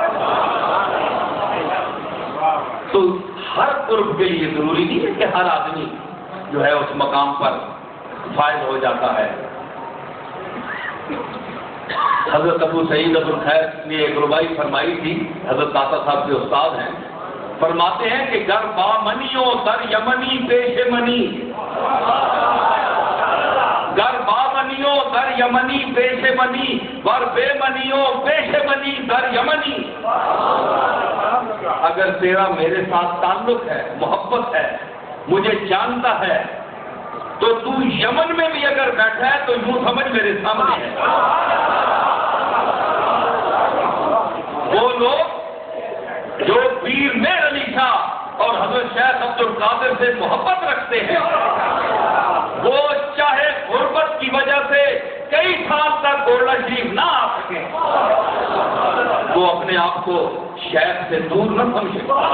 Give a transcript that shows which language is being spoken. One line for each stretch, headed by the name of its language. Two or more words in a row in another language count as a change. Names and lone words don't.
Urdu: تو ہر قرب کے لیے ضروری نہیں ہے کہ ہر آدمی جو ہے اس مقام پر فائز ہو جاتا ہے. حضرت ابو سعید ابو الخیر نے ایک ربائی فرمائی تھی، حضرت داتا صاحب کے استاد ہیں، فرماتے ہیں کہ
Persian: گر با منیو در یمنی
Urdu: پیش منی، گر با منیو در یمنی پیش منی، ور بے منیو پیش منی در یمنی. اگر تیرا میرے ساتھ تعلق ہے، محبت ہے، مجھے جانتا ہے، تو تو یمن میں بھی اگر بیٹھا ہے تو یوں سمجھ میرے سامنے ہے. وہ لوگ جو پیر میر علی شاہ اور حضرت شیخ عبد القادر سے محبت رکھتے ہیں، وہ چاہے غربت کی وجہ سے کئی سال تک گولڈا شریف نہ آ سکیں، وہ اپنے آپ کو شیخ سے دور نہ سمجھے.